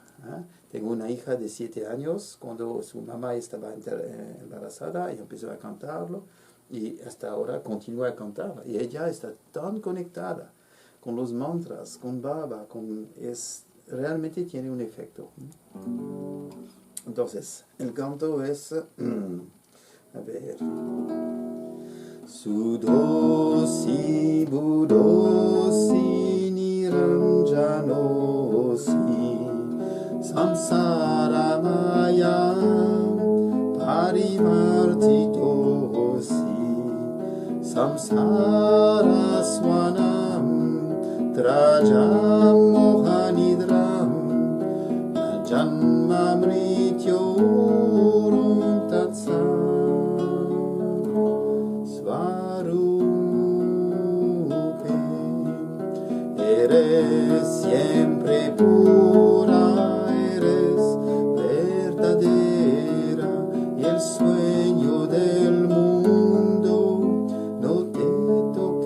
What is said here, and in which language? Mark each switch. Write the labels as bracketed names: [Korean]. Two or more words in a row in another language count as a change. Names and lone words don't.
[Spanish] Tengo una hija de 7 años, cuando su mamá estaba embarazada, ella empezó a cantarlo, y hasta ahora continúa a cantar. Y ella está tan conectada con los mantras, con Baba, realmente tiene un efecto. Entonces, el canto es, a ver, [Sanskrit] Sudosi Budosi Niranjanosi Samsara Mayam Parivartitosi Samsara Swanam Trajam Mohanidram Janma Mrityorum Tatsam [Spanish] Svarupe Eres siempre pura, eres verdadera, y el sueño del mundo no te